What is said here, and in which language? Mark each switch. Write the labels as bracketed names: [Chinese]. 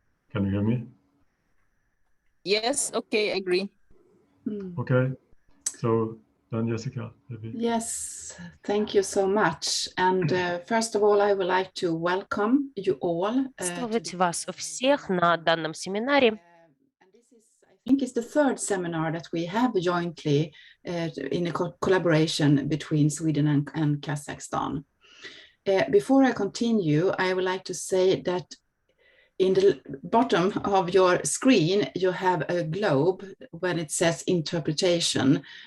[English] Can you hear me? Yes, okay, I agree. Okay, so then Jessica, maybe. Yes, thank you so much. And first of all, I would like to welcome you all. [Russian] Приветствовать вас всех на данном семинаре. [English] I think it's the third seminar that we have jointly in a collaboration between Sweden and Kazakhstan. Before I continue, I would like to say that in the bottom of your screen, you have a globe when it says interpretation.